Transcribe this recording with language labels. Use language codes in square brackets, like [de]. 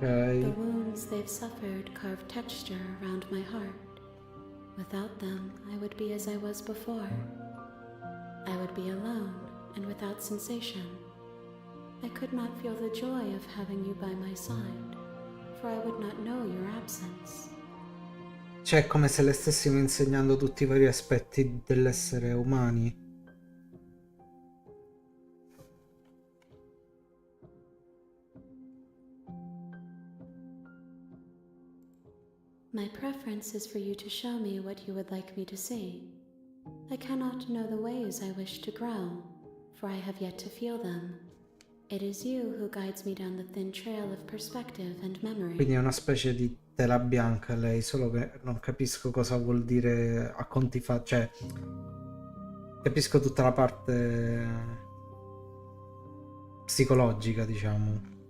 [en] The wounds they've suffered carve texture around my heart. Without them, I would be as I was before. I would be alone and without sensation. I could not feel the joy of having you by my side, for I would not know your absence. [it] Cioè, è come se le stessimo insegnando tutti i vari aspetti dell'essere umani. [en] My preference is for you to show me what you would like me to see. I cannot know the ways I wish to grow, for I have yet to feel them. It is you who guides me down the thin trail of perspective and memory. [it] Quindi è una specie di tela bianca lei, solo che non capisco cosa vuol dire a conti fatti. Cioè, capisco tutta la parte psicologica, diciamo.